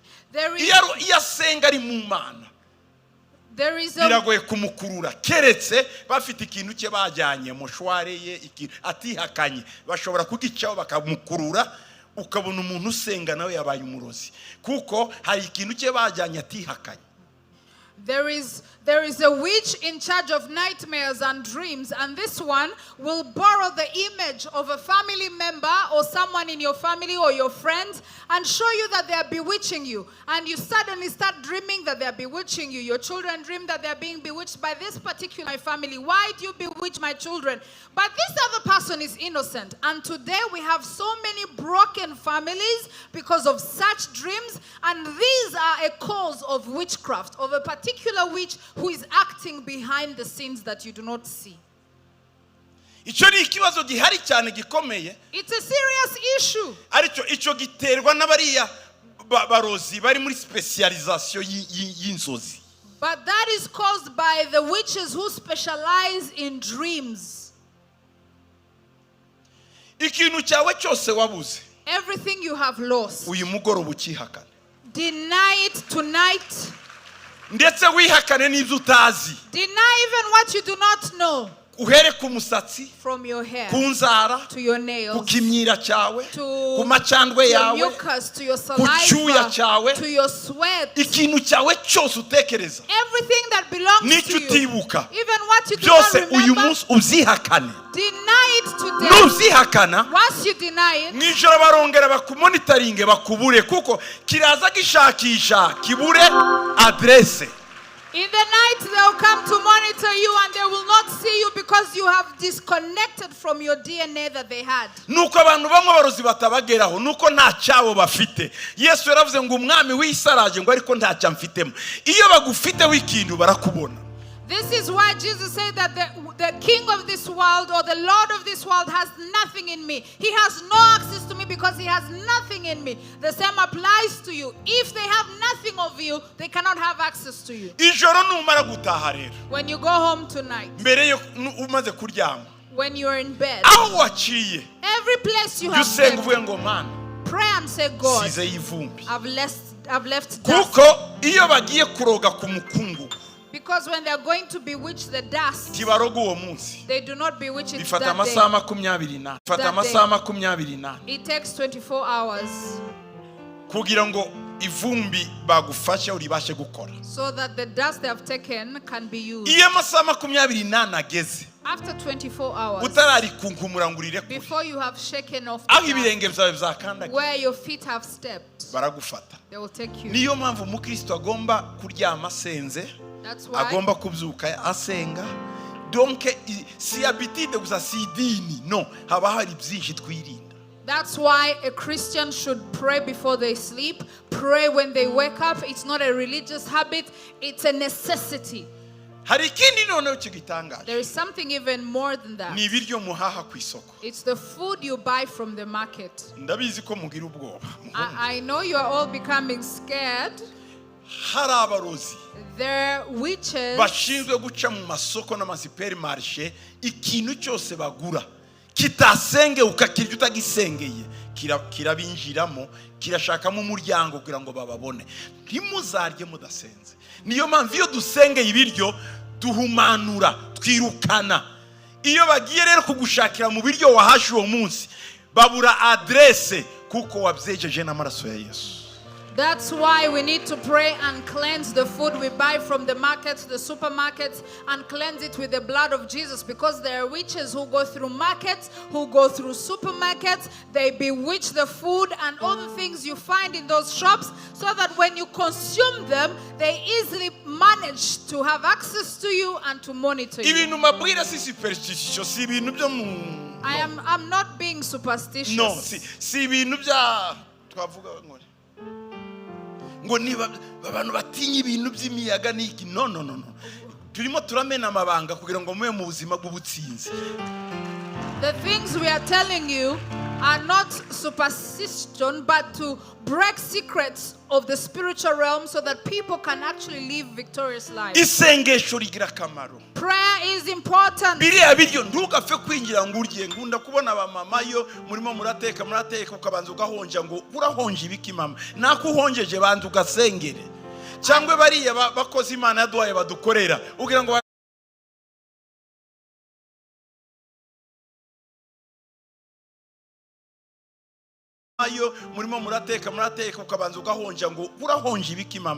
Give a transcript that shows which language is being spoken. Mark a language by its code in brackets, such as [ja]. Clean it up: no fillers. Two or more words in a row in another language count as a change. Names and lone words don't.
[rw] iyo asenga ari mu Mana biragoye kumukurura keretse bafite ikintu cye bajyanye mushware ye atihakanye bashobora kugicaho bakamukurura ukabona umuntu usenga nawe yabaye umurozi kuko hari ikintu cye bajyanye atihakanye. [en] There is a witch in charge of nightmares and dreams, and this one will borrow the image of a family member or someone in your family or your friends and show you that they are bewitching you. And you suddenly start dreaming that they are bewitching you. Your children dream that they are being bewitched by this particular family. Why do you bewitch my children? But this other person is innocent. And today we have so many broken families because of such dreams, and these are a cause of witchcraft, of a particular witch who is acting behind the scenes that you do not see. It's a serious issue. [rw] Icyo giterwa n'abariya barozi bari muri specialization y'inzozi. [en] But that is caused by the witches who specialize in dreams. [rw] Ikintu cyawe cyose wabuze. [en] Everything you have lost. [rw] Uyu mugoroba ukihakana. [en] Deny it tonight. [rw] Ndetse wihakane n'ibyo utazi. [en] Deny even what you do not know. [rw] Uhere ku musatsi, [en] from your hair, [rw] ku nzara, [en] to your nails, [rw] ku kimyira cyawe, ku macandwe yawe, [en] mucus, to your saliva, [rw] ku cyuya cyawe, [en] to your sweat. [rw] Ikintu cyawe cyose utekereza. [en] Everything that belongs to you. [rw] Utibuka. [en] Even what you do not remember. [rw] Byose uyu munsi uzihakane. [en] Deny it today. [rw] Nuzihakana. [en] Once you deny it. [rw] Nijoro barongera bakumonitoringe bakubure kuko kiraza gishakisha kibure adresse. [en] In the night they will come to monitor you and they will not see you because you have disconnected from your DNA that they had. [rw] Nuko abantu bamwe barozi batabageraho nuko nta cyabo bafite. Yesu yaravuze ngo umwami w'isaraje ngo ariko nta cyamfitemo. Iyo bagufite w'ikintu barakubona. [en] This is why Jesus said that the king of this world or the lord of this world has nothing in me. He has no access to me because he has nothing in me. The same applies to you. If they have nothing of you, they cannot have access to you. [rw] Ijoro numara gutaha rero. [en] When you go home tonight. [rw] Mbere yo umaze kuryama. [en] When you are in bed. [rw] Aho waciye. [en] Every place you have been. [rw] Uvuye ngo Mana. [en] Pray and say, God, [rw] size y'ivumbi. [en] I've left dust. [rw] Kuko iyo bagiye kuroga ku mukungu. [en] Because when they are going to bewitch the dust, they do not bewitch it that day. It takes 24 hours. So that the dust they have taken can be used. After 24 hours, before you have shaken off the dust, where your feet have stepped, they will take you. That's why [rw] agomba kubyuka asenga donc si habitude gusa si dini no haba hari byinshi twirinda. [en] That's why a Christian should pray before they sleep, pray when they wake up. It's not a religious habit, it's a necessity. [rw] Hari ikindi noneho kigitangaje. [en] There is something even more than that. [rw] Ni ibiryo muhaha ku isoko. [en] It's the food you buy from the market. [rw] Ndabizi ko mugira ubwoba. [en] I know you are all becoming scared. [rw] Hari abarozi. [en] There witches [rw] bashinzwe guca mu masoko n'amasuperimarishe ikintu cyose bagura kitasenge ukakirya utagisengeye kirabinjiramo kirashakamo umuryango kugira ngo bababone. Ntimuzarye mudasenze. Niyo mpamvu iyo dusengeye ibiryo duhumanura twirukana. Iyo bagiye rero kugushakira mu biryo wahashe uwo munsi babura adresse kuko wabyejeje n'amaraso ya Yesu. [en] That's why we need to pray and cleanse the food we buy from the markets, the supermarkets, and cleanse it with the blood of Jesus, because there are witches who go through markets, who go through supermarkets, they bewitch the food and all the things you find in those shops, so that when you consume them, they easily manage to have access to you and to monitor you. I'm not being superstitious. [rw] No, si ibintu bya twavuga ngo ngo niba abantu batinya ibintu by'imiyaga n'iki no turimo turamena amabanga kugira ngo muye mu buzima bw'ubutsinzi. [en] The things we are telling you are not superstition, but to break secrets of the spiritual realm so that people can actually live victorious lives. [rw] Isengesho rigira akamaro. [en] Prayer is important. [rw] Biriya biryo ntugapfe kwinjira ngo urye. Ngunda kubona abamama yo murimo murateka ukabanza ugahonja ngo urahonje ibiki mama. Nakuhonjeje banza ugasengere. Cyangwe bariya bakoze Imana yaduhaye badukorera. Ugira ngo ayo murimo murateka ukabanza ugahonja ngo urahonje ibiki mama.